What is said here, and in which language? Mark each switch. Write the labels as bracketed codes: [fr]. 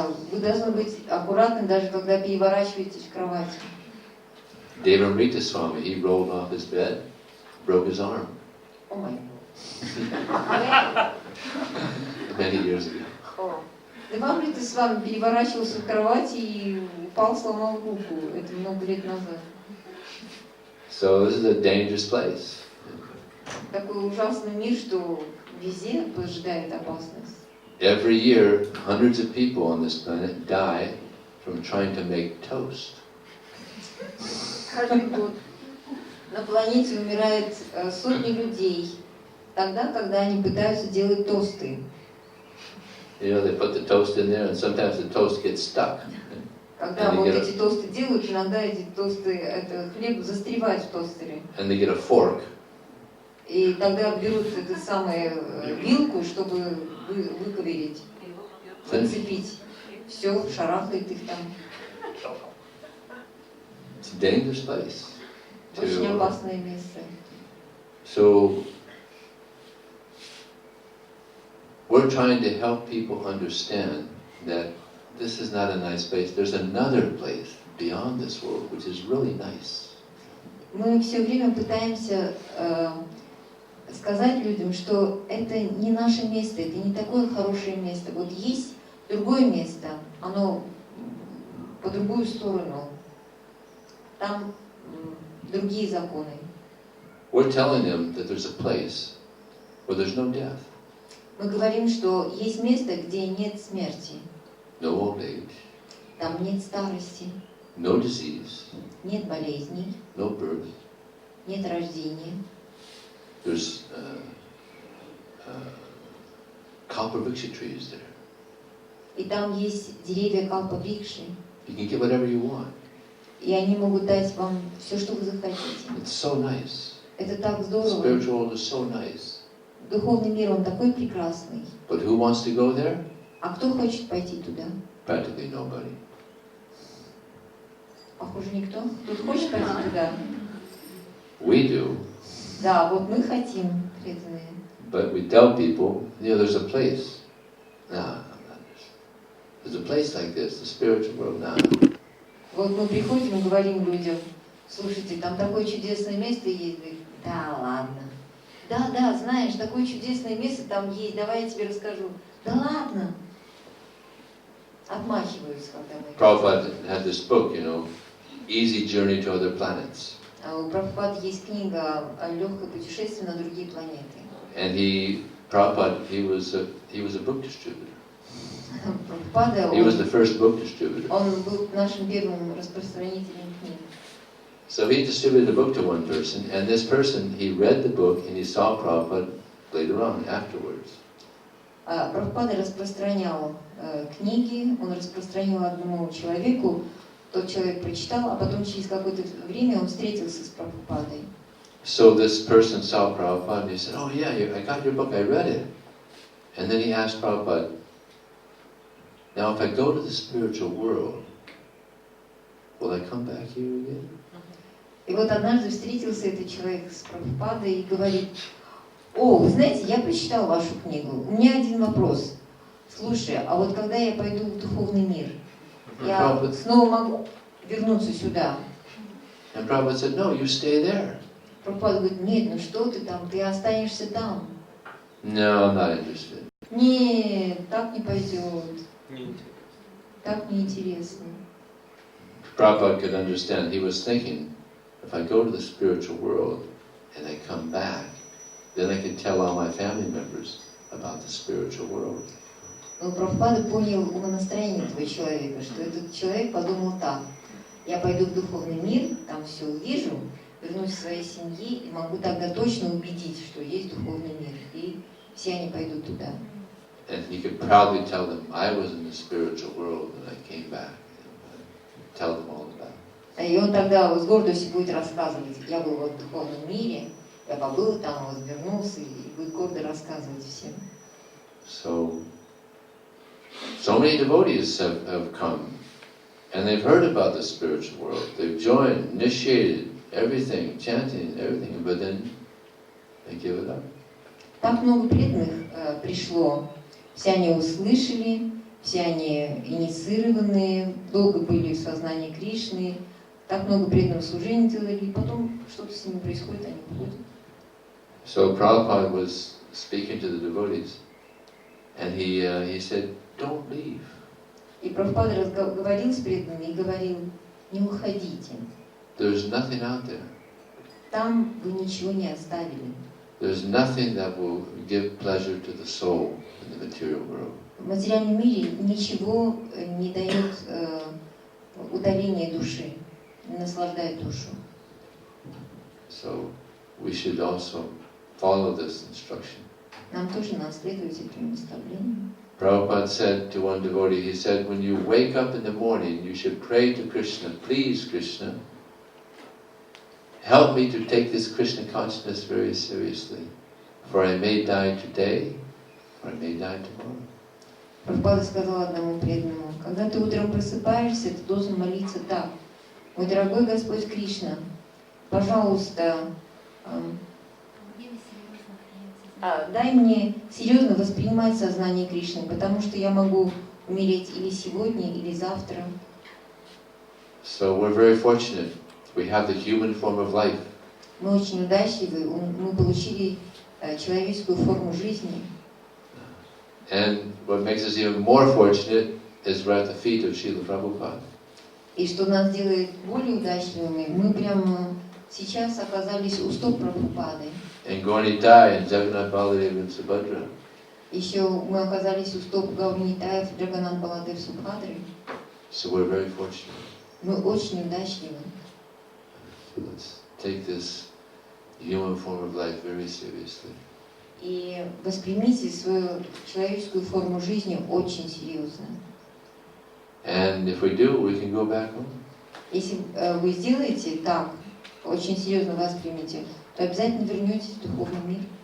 [ru] Вы должны быть аккуратны, даже когда переворачиваетесь в кровати. [en] Devamrita Swami, he rolled off his bed, broke his arm. О май Many years ago. [ru] Девамрита с вами переворачивался в кровати и упал, сломал руку. Это много лет назад. [en] So this is a dangerous place. [ru] Такой ужасный мир, что везде поджидает опасность. [en] Every year, hundreds of people on this planet die from trying to make toast. [ru] Каждый год на планете умирает сотни людей, тогда, когда они пытаются делать тосты. [en] You know, they put the toast in there, and sometimes the toast gets stuck. [ru] Когда вот эти тосты делают, иногда эти тосты, это хлеб застревает в тостере. [en] And they get a fork. [ru] И тогда берут эту самую вилку, чтобы выковырять, зацепить. Все, шарахает их там. [en] It's a dangerous place. [ru] Очень опасное место. [en] So we're trying to help people understand that this is not a nice place. There's another place beyond this world, which is really nice. [ru] Мы все время пытаемся сказать людям, что это не наше место, это не такое хорошее место. Вот есть другое место, оно по другую сторону. Там другие законы. [en] We're telling them that there's a place where there's no death. [ru] Мы говорим, что есть место, где нет смерти. [en] No old age. [ru] Там нет старости. [en] No disease. [ru] Нет болезней. [en] No birth. [ru] Нет рождения. [en] There's kalpavriksha trees there. [ru] И там есть деревья калпаврикши. [en] You can get whatever you want. [ru] И они могут дать вам все, что вы захотите. [en] It's so nice. [ru] Это так здорово. [en] Spiritual world is so nice. [ru] Духовный мир, он такой прекрасный. [en] But who wants to go there? [ru] А кто хочет пойти туда? [en] Practically nobody. [ru] Похоже, никто. Кто хочет пойти туда? [en] We do. [ru] Да, вот мы хотим, преданные. [en] But we tell people, you know, there's a place. Nah, there's a place like this, the spiritual world. Nah. [ru] Вот мы приходим и говорим людям, слушайте, там такое чудесное место есть. Да, ладно. Да, знаешь, такое чудесное место там есть, давай я тебе расскажу. Да ладно. Отмахиваются, когда мы... [en] Prabhupada had this book, you know, Easy Journey to Other Planets. [ru] У Прабхупады есть книга о легкое путешествие на другие планеты. [en] And Prabhupada, he was a book distributor. [ru] Прабхупада, [en] He was the first book distributor. [ru] Он был нашим первым распространителем книг. [en] So he distributed a book to one person, and this person, he read the book and he saw Prabhupada later on, afterwards. [ru] Прабхупада распространял книги, он распространил одному человеку, тот человек прочитал, а потом через какое-то время он встретился с Прабхупадой. [en] So this person saw Prabhupada and he said, oh yeah, I got your book, I read it. And then he asked Prabhupada, now if I go to the spiritual world, will I come back here again? [ru] И вот однажды встретился этот человек с Прабхупадой и говорит, о, вы знаете, я прочитал вашу книгу, у меня один вопрос. Слушай, а вот когда я пойду в духовный мир, я снова могу вернуться сюда? [en] And Prabhupada said, no, you stay there. [ru] Прабхупада говорит, нет, ну что ты там, ты останешься там. [en] No, I'm not interested. [ru] Нет, так не пойдет. Так неинтересно. [en] Prabhupada could understand. He was thinking, if I go to the spiritual world and I come back, then I can tell all my family members about the spiritual world. [ru] Но Прабхупада понял умонастроение этого человека, что этот человек подумал так. Я пойду в духовный мир, там все увижу, вернусь к своей семье и могу тогда точно убедить, что есть духовный мир. И все они пойдут туда. [en] And he could proudly tell them, I was in the spiritual world and I came back. Tell them all about it. [ru] И он тогда с гордостью будет рассказывать, я был в духовном мире, я побыл там, возвернулся и будет гордо рассказывать всем. [en] So many devotees have come, and they've heard about the spiritual world. They've joined, initiated, everything, chanting, everything, but then they give it up. [ru] Так много преданных пришло, все они услышали, все они инициированные, долго были в сознании Кришны, так много преданных служений делали, и потом что-то с ними происходит, они уходят. [en] So Prabhupada was speaking to the devotees, and he said, "Don't leave." [ru] И Прабхупада говорил с преданными и говорил, не уходите. [en] There's nothing out there. [ru] Там вы ничего не оставили. [en] There's nothing that will give pleasure to the soul in the material world. [ru] В материальном мире ничего не дает удовления души, не наслаждает душу. [en] So we should also follow this instruction. [ru] Нам тоже надо следовать этому наставлению. [en] Prabhupada said to one devotee, he said, when you wake up in the morning, you should pray to Krishna, please Krishna, help me to take this Krishna consciousness very seriously, for I may die today, or I may die tomorrow. [ru] Прабхупада сказал одному преданному, когда ты утром просыпаешься, ты должен молиться так. Мой дорогой Господь Кришна, пожалуйста, дай мне серьезно воспринимать сознание Кришны, потому что я могу умереть или сегодня, или завтра. [en] So we're very fortunate. We have the human form of life. [ru] Мы очень удачливы, мы получили человеческую форму жизни. [en] And what makes us even more fortunate is we're at the feet of Srila Prabhupada. [ru] И что нас делает более удачливыми, мы прямо сейчас оказались у стоп Прабхупады. [en] And Gauranitai and Jagannath Baladev and Subhadra. [ru] Еще мы оказались у стоп Гаурнитаев, Джаганнат Баладев, Субхадры. [en] So we're very fortunate. [ru] Мы очень удачливы. [en] So let's take this human form of life very seriously. [ru] И воспримите свою человеческую форму жизни очень серьезно. [en] And if we do, we can go back home. [ru] Если вы сделаете так, очень серьезно воспримете, то обязательно вернетесь в духовный мир.